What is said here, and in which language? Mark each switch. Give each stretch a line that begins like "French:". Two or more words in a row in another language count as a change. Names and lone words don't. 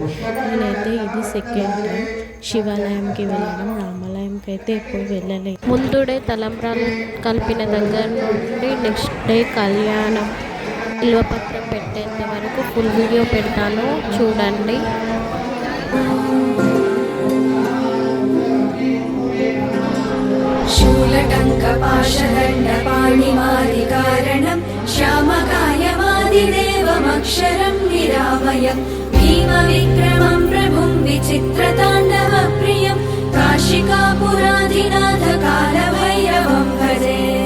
Telugu: నేనైతే ఇది
English: second time
Telugu: శివాలయంకి వెళ్ళడం, రామాలయంకి అయితే ఎప్పుడు వెళ్ళలేదు. ముందు డే తలంబ్రాలు కలిపిన దగ్గర నుండి
English: next day
Telugu: కళ్యాణం ఇల్వపత్రం పెట్టేంత వరకు
English: full video
Telugu: పెడతాను చూడండి.
Sanskrit: शूलटङ्कपाशदण्डपाणिमादिकारणं श्यामकायमादिदेवमक्षरं निरामयं भीमविक्रमं प्रभुं विचित्रताण्डवप्रियं काशिकापुराधिनाथकालभैरवं भजे।